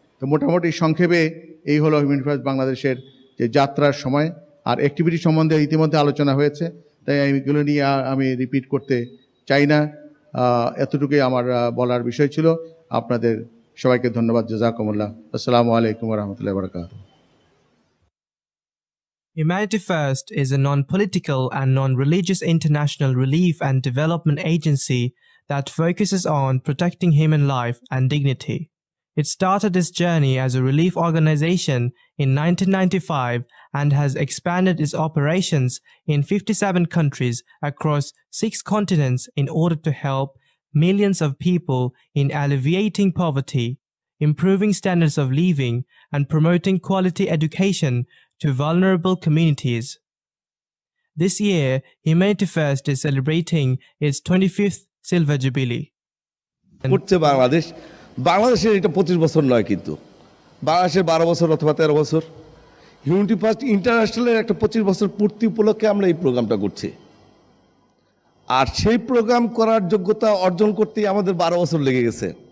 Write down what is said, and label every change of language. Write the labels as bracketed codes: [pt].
[bn] তো মোটামুটি সংক্ষেপে এই হলো হিউম্যানিটি ফার্স্ট বাংলাদেশের যে যাত্রার সময়। আর অ্যাক্টিভিটি সম্বন্ধে ইতিমধ্যে আলোচনা হয়েছে, তাই এগুলো নিয়ে আমি রিপিট করতে চাই না। এতটুকুই আমার বলার বিষয় ছিল। আপনাদের সবাইকে ধন্যবাদ। জাযাকুমুল্লাহ। [ar] আসসালামু আলাইকুম ওয়া রাহমাতুল্লাহি ওয়া বারাকাতুহু। [en] Humanity First is a non-political and non-religious international relief and development agency that focuses on protecting human life and dignity. It started its journey as a relief organization in 1995 and has expanded its operations in 57 countries across 6 continents in order to help millions of people in alleviating poverty, improving standards of living, and promoting quality education to vulnerable communities. This year, Humanity First is celebrating its 25th Silver Jubilee. [bn] করছে বাংলাদেশের এটা 25 বছর নয়, কিন্তু বাংলাদেশের 12 বছর অথবা 13 বছর। হিউম্যানিটি ফার্স্ট ইন্টারন্যাশনালের একটা 25 বছর পূর্তি উপলক্ষে আমরা এই প্রোগ্রামটা করছি। আর সেই প্রোগ্রাম করার যোগ্যতা অর্জন করতেই আমাদের 12 বছর লেগে গেছে।